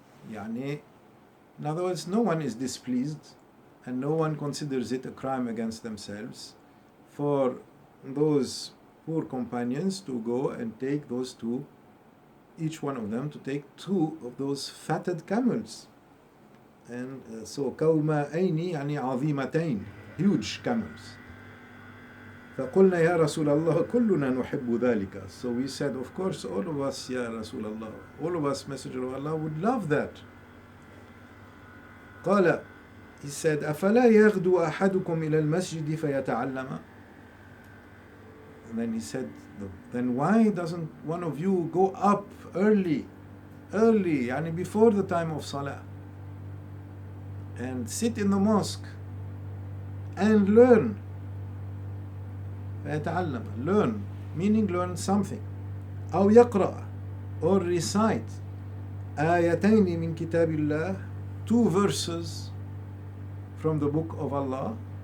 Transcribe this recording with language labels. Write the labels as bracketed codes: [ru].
[en] يعني, in other words, no one is displeased and no one considers it a crime against themselves for those poor companions to go and take those 2, each one of them to take 2 of those fatted camels. And so [ar] كومائين يعني عظيمتين, [en] huge camels. [ar] فقلنا يا رسول الله كلنا نحب ذلك. [en] So we said, of course, all of us, Ya Rasulullah, all of us, Messenger of Allah, would love that. [ar] قال, [en] he said, [ar] أفلا يغدو أحدكم إلى المسجد فيتعلم. [en] And then he said, then why doesn't one of you go up early, يعني before the time of Salah, and sit in the mosque and learn? فيتعلم, learn, meaning learn something. [ar] أو يقرأ, [en] or recite [ar] آيتين من كتاب الله, [en] 2 verses from the book of Allah.